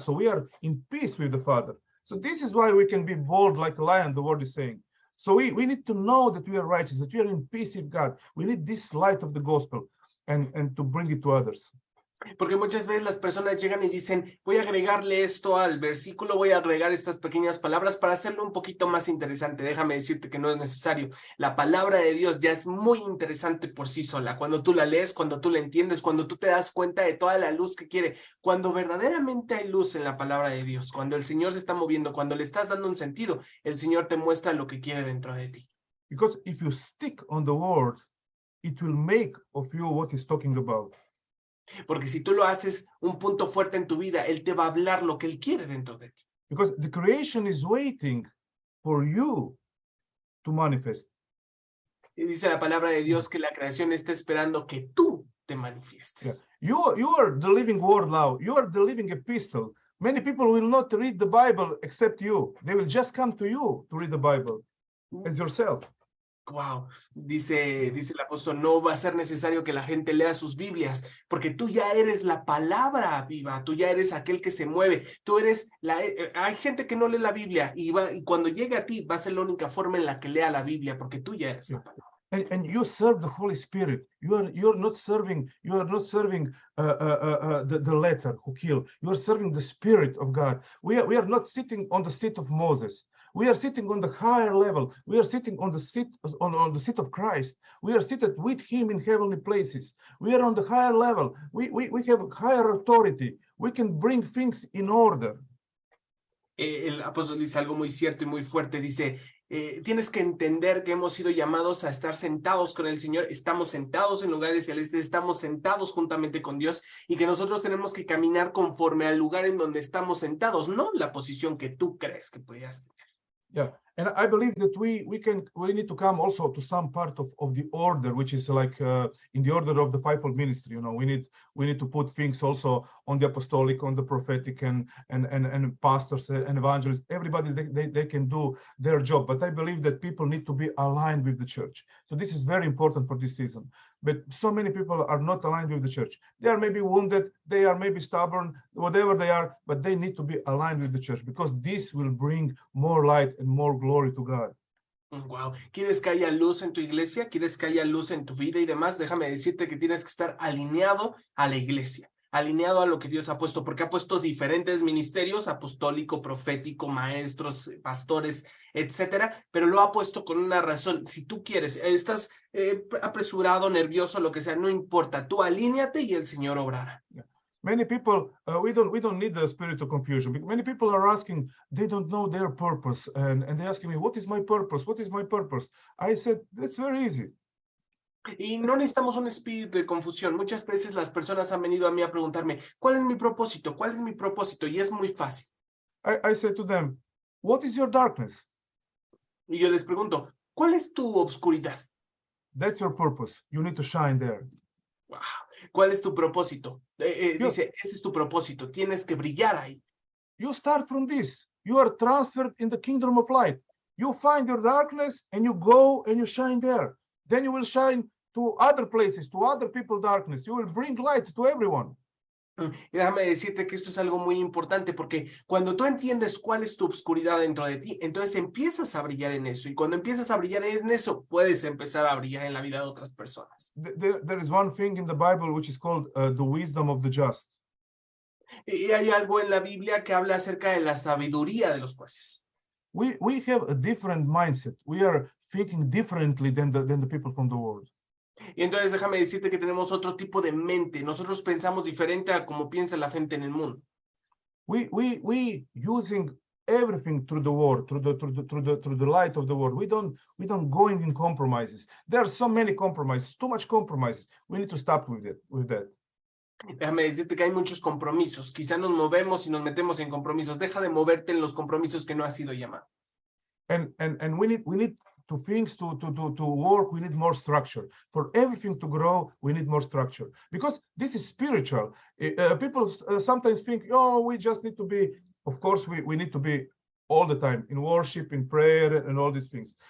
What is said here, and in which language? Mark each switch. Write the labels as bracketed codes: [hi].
[en] So we are in peace with the Father. So this is why we can be bold like a lion, the word is saying. So we need to know that we are righteous, that we are in peace with God. We need this light of the gospel and to bring it to others. [es] Porque muchas veces las personas llegan y dicen, voy a agregarle esto al versículo, voy a agregar estas pequeñas palabras para hacerlo un poquito más interesante. Déjame decirte que no es necesario. La palabra de Dios ya es muy interesante por sí sola. Cuando tú la lees, cuando tú la entiendes, cuando tú te das cuenta de toda la luz que quiere, cuando verdaderamente hay luz en la palabra de Dios, cuando el Señor se está moviendo, cuando le estás dando un sentido, el Señor te muestra lo que quiere dentro de ti. [en] Because if you stick on the word, it will make of you what he's talking about. [es] Porque si tú lo haces un punto fuerte en tu vida, Él te va a hablar lo que Él quiere dentro de ti. [en] Because the creation is waiting for you to manifest. [es] Y dice la palabra de Dios que la creación está esperando que tú te manifiestes. [en] Yeah. You are the living word now. You are the living epistle. Many people will not read the Bible except you. They will just come to you to read the Bible as yourself. [es] Wow, dice el apóstol, no va a ser necesario que la gente lea sus Biblias, porque tú ya eres la palabra viva, tú ya eres aquel que se mueve, tú eres hay gente que no lee la Biblia y cuando llegue a ti va a ser la única forma en la que lea la Biblia, porque tú ya eres la palabra. [en] And you serve the Holy Spirit. You're not serving the letter who kill. You are serving the Spirit of God. We are not sitting on the seat of Moses. We are sitting on the higher level. We are sitting on the seat on the seat of Christ. We are seated with Him in heavenly places. We are on the higher level. We have higher authority. We can bring things in order. [es] El apóstol dice algo muy cierto y muy fuerte. Dice, tienes que entender que hemos sido llamados a estar sentados con el Señor. Estamos sentados en lugares celestes, estamos sentados juntamente con Dios y que nosotros tenemos que caminar conforme al lugar en donde estamos sentados, no la posición que tú crees que podrías tener. [en] Yeah, and I believe that we need to come also to some part of the order, which is like in the order of the fivefold ministry. You know, we need to put things also on the apostolic, on the prophetic, and pastors and evangelists. Everybody they can do their job, but I believe that people need to be aligned with the church. So this is very important for this season. But so many people are not aligned with the church. They are maybe wounded, they are maybe stubborn, whatever they are, but they need to be aligned with the church because this will bring more light and more glory to God. Wow. [es] ¿Quieres que haya luz en tu iglesia? ¿Quieres que haya luz en tu vida y demás? Déjame decirte que tienes que estar alineado a la iglesia, alineado a lo que Dios ha puesto, porque ha puesto diferentes ministerios, apostólico, profético, maestros, pastores, etcétera, pero lo ha puesto con una razón. Si tú quieres, estás apresurado, nervioso, lo que sea, no importa, tú alíñate y el Señor obrará. [en] Yeah. Many people, we don't need the spirit of confusion. Many people are asking, they don't know their purpose, and they're asking me, what is my purpose? What is my purpose? I said, that's very easy. [es] Y no necesitamos un espíritu de confusión. Muchas veces las personas han venido a mí a preguntarme, ¿cuál es mi propósito? ¿Cuál es mi propósito? Y es muy fácil. [en] I said to them, what is your darkness? [es] Y yo les pregunto, ¿cuál es tu obscuridad? [en] That's your purpose. You need to shine there. [es] Wow. ¿Cuál es tu propósito? Dice, ese es tu propósito. Tienes que brillar ahí. [en] You start from this. You are transferred in the kingdom of light. You find your darkness and you go and you shine there. Then you will shine to other places, to other people's darkness. You will bring light to everyone. [es] Y déjame decirte que esto es algo muy importante porque cuando tú entiendes cuál es tu obscuridad dentro de ti, entonces empiezas a brillar en eso. Y cuando empiezas a brillar en eso, puedes empezar a brillar en la vida de otras personas. [en] There is one thing in the Bible which is called the wisdom of the just. [es] Y hay algo en la Biblia que habla acerca de la sabiduría de los jueces. [en] We have a different mindset. We are thinking differently than the people from the world. [es] Y entonces déjame decirte que tenemos otro tipo de mente. Nosotros pensamos diferente a como piensa la gente en el mundo. [en] We using everything through the word, through the light of the word. We don't going in compromises. There are so many compromises, too much compromises. We need to stop with that. [es] Déjame decirte que hay muchos compromisos. Quizá nos movemos y nos metemos en compromisos. Deja de moverte en los compromisos que no has sido llamado. [en] And we need to things to work. We need more structure. For everything to grow, we need more structure because this is spiritual. People sometimes think, oh, we just need to be. Of course, we need to be all the time in worship, in prayer, and all these things.